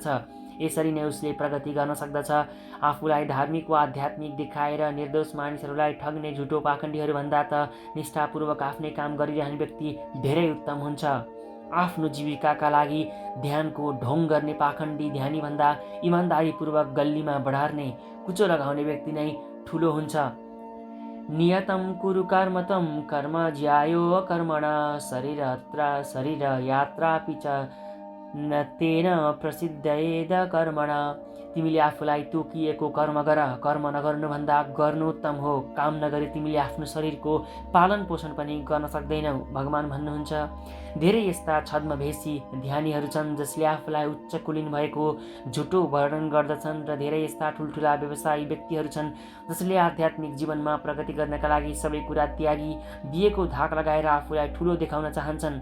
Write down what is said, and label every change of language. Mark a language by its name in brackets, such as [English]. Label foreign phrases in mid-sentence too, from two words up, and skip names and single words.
[Nepali] यसरी नै उसले प्रगति गर्न सक्दछ। आफूलाई धार्मिक वा आध्यात्मिक देखाएर निर्दोष मानिसहरूलाई ठग्ने झुटो पाखण्डीहरूभन्दा त निष्ठापूर्वक आफ्नै काम गरिरहने व्यक्ति धेरै उत्तम हुन्छ। आफ्नो जीविकाका लागि ध्यानको ढोङ गर्ने पाखण्डी ध्यानीभन्दा इमान्दारीपूर्वक गल्लीमा बढार्ने कुचो लगाउने व्यक्ति नै ठुलो हुन्छ। [Sanskrit] नियतं कुरु कर्म त्वं कर्म ज्यायो कर्मणा शरीर यात्रापि च न तेन प्रसिद्धेद कर्मणा। [Nepali] तिमीले आफूलाई तोकिएको कर्म गर, कर्म नगर्नुभन्दा गर्नु उत्तम हो। काम नगरी तिमीले आफ्नो शरीरको पालन पोषण पनि गर्न सक्दैनौ। भगवान भन्नुहुन्छ, धेरै यस्ता छद्मवेशी ध्यानीहरू छन् जसले आफूलाई उच्च कुलीन भएको झुटो वर्णन गर्दछन् र धेरै यस्ता ठुल्ठुला व्यवसायी व्यक्तिहरू छन् जसले आध्यात्मिक जीवनमा प्रगति गर्नका लागि सबै कुरा त्यागी दिएको धाक लगाएर आफूलाई ठुलो देखाउन चाहन्छन्।